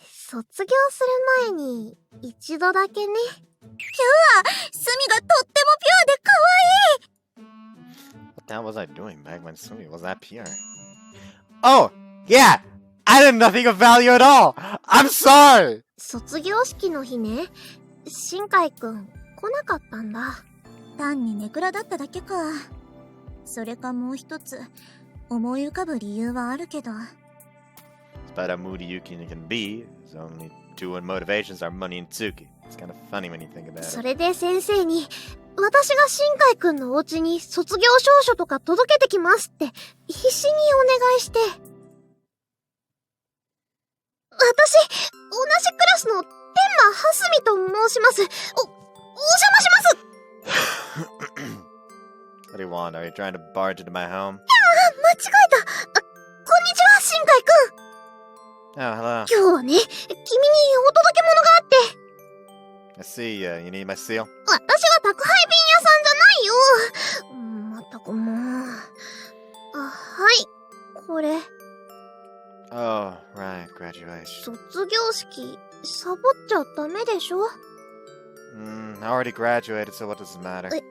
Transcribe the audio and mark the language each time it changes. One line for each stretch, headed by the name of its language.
Japanese: 卒業する前に一度だけね。スミがとってもピュアで可愛い。
English: What the hell was I doing back when Sumi was that pure? Oh! Yeah! I did nothing of value at all! I'm sorry!
Japanese: 卒業式の日ね、新海くん来なかったんだ。単にネクラだっただけか。それかもう一つ思い浮かぶ理由はあるけど。
English: Despite how moody Yuki can be, his only two motivations are money and Tsuki. It's kind of funny when you think about it.
Japanese: それで先生に、私が新海くんのお家に卒業証書とか届けてきますって必死にお願いして。私、同じクラスの天馬はすみと申します。お邪魔します。
English: What do you want? Are you trying to barge into my home?
Japanese: 間違えた。こんにちは、新海くん。
English: Oh, hello.
Japanese: 今日はね、君にお届け物があって。
English: I see, you need my seal?
Japanese: 私は宅配便屋さんじゃないよ。まったくもう。はい、これ。
English: Oh, right, graduation.
Japanese: 卒業式、サボっちゃダメでしょ？
English: I already graduated, so what does it matter?